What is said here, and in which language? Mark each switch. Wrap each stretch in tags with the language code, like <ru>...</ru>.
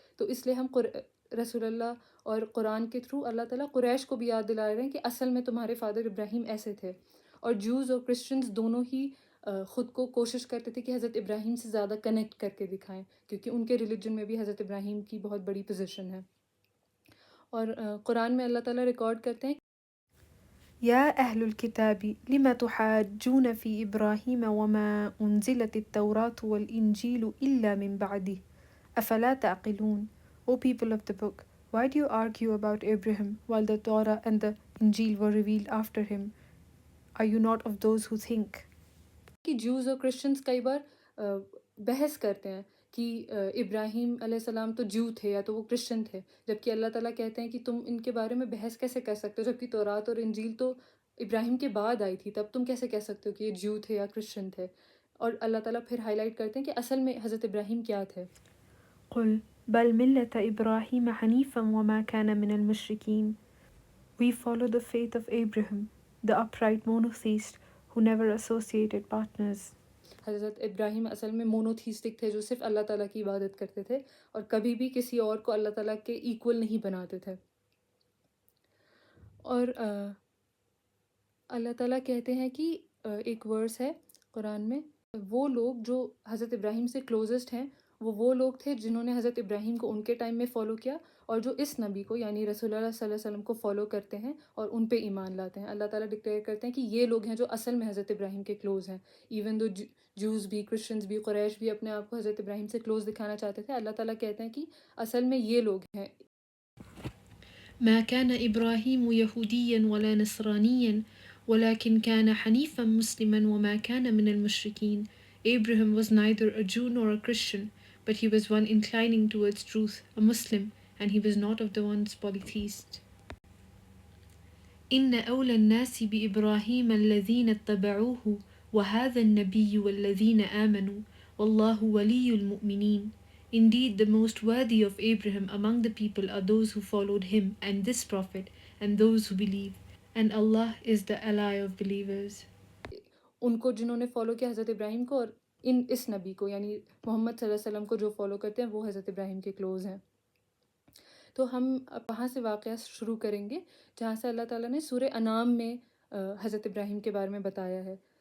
<ur>تو اس لیے ہم رسول اللہ اور قرآن کے تھرو اللہ تعالیٰ قریش کو بھی یاد دلا رہے ہیں کہ اصل میں تمہارے فادر ابراہیم ایسے تھے. اور جوز اور کرسچنز دونوں ہی خود کو کوشش کرتے تھے کہ حضرت ابراہیم سے زیادہ کنیکٹ کر کے دکھائیں، کیونکہ ان کے ریلیجن میں بھی حضرت ابراہیم کی بہت بڑی پوزیشن ہے. اور قرآن میں اللہ تعالیٰ ریکارڈ کرتے ہیں</ur> <ar>يا أهل الكتاب لم تحاجون في إبراهيم وما أنزلت التوراة والإنجيل إلا من بعده أفلا تعقلون.</ar> <en>O people of the book, why do you argue about Abraham while the Torah and the Injil were revealed after him? Are you not of those who think?</en> <ur>کہ جوز اور کرسچنز کئی بار بحث کرتے ہیں کہ ابراہیم علیہ السلام تو جو تھے یا تو وہ کرسچن تھے، جبکہ اللہ تعالیٰ کہتے ہیں کہ تم ان کے بارے میں بحث کیسے کر سکتے ہو، جبکہ تورات اور انجیل تو ابراہیم کے بعد آئی تھی، تب تم کیسے کہہ سکتے ہو کہ یہ جو تھے یا کرسچن تھے. اور اللہ تعالیٰ پھر ہائی لائٹ کرتے ہیں کہ اصل میں حضرت ابراہیم کیا تھے.</ur> <ar>قل بل ملة إبراهيم حنيفا وما كان من المشركين.</ar> <en>We follow the faith of Abraham, the upright monotheist who never associated partners.</en> <ur>حضرت ابراہیم اصل میں مونوتھیسٹک تھے، جو صرف اللہ تعالیٰ کی عبادت کرتے تھے اور کبھی بھی کسی اور کو اللہ تعالیٰ کے ایکول نہیں بناتے تھے. اور اللہ تعالیٰ کہتے ہیں کہ ایک ورس ہے قرآن میں، وہ لوگ جو حضرت ابراہیم سے کلوزسٹ ہیں وہ لوگ تھے جنہوں نے حضرت ابراہیم کو ان کے ٹائم میں فالو کیا، اور جو اس نبی کو یعنی رسول اللہ صلی اللہ علیہ وسلم کو فالو کرتے ہیں اور ان پہ ایمان لاتے ہیں. اللہ تعالیٰ ڈکلیئر کرتے ہیں کہ یہ لوگ ہیں جو اصل میں حضرت ابراہیم کے کلوز ہیں. ایون دو جوز بھی، کرسچنز بھی، قریش بھی اپنے آپ کو حضرت ابراہیم سے کلوز دکھانا چاہتے تھے، اللہ تعالیٰ کہتے ہیں کہ اصل میں یہ لوگ ہیں.</ur> <ar>ما كان إبراهيم يهوديا ولا نصرانيا ولكن كان حنيفا مسلما وما كان من المشركين.</ar> <en>Abraham was neither a Jew nor a Christian, but he was one inclining towards truth, a Muslim, and he was not of the ones polytheist.</en> <ar>إن أولى الناس بإبراهيم الذين اتبعوه وهذا النبي والذين آمنوا والله ولي المؤمنين.</ar> <en>Indeed, the most worthy of Abraham among the people are those who followed him and this prophet and those who believe, and Allah is the ally of believers.</en> <ur>ان کو جنہوں نے فالو کیا حضرت ابراہیم کو، اور اس نبی کو یعنی محمد صلی اللہ علیہ وسلم کو جو فالو کرتے ہیں وہ حضرت ابراہیم کے کلوز ہیں. تو ہم وہاں سے واقعہ شروع کریں گے جہاں سے اللہ تعالیٰ نے سورہ انعام میں حضرت ابراہیم کے بارے میں بتایا ہے.</ur>